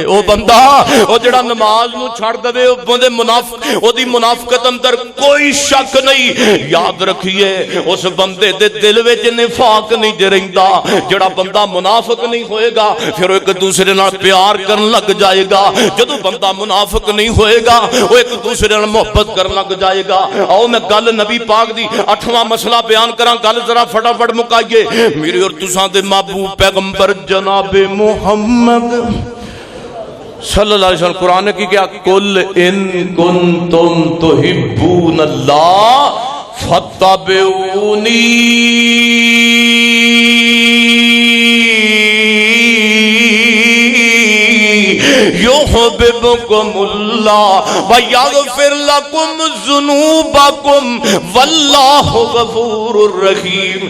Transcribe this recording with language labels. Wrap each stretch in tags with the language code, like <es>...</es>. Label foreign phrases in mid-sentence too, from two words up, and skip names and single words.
<pa>وہ بندہ وہ جڑا نماز نو چھڑ دے وہ منافق وہ دی منافقت اندر کوئی شک نہیں. یاد رکھیے اس بندے دے دل وچ نفاق نہیں جے رہندا. جڑا بندہ منافق نہیں ہوئے گا پھر وہ ایک دوسرے نال پیار کرن لگ جائے گا. جدو بندہ منافق نہیں ہوئے گا وہ ایک دوسرے نال محبت کرن لگ جائے گا. آؤ میں گل نبی پاک دی 8واں مسئلہ بیان کراں. گل ذرا فٹافٹ مکائیے. میرے اور تساں دے محبوب پیغمبر جناب محمد</pa> <ar>صلی اللہ علیہ وسلم</ar> <pa>قرآن نے کی کیا</pa> <ar>قل ان کنتم تحبون اللہ فاتبعونی یحببکم اللہ ویغفر لکم ذنوبکم واللہ غفور الرحیم.</ar>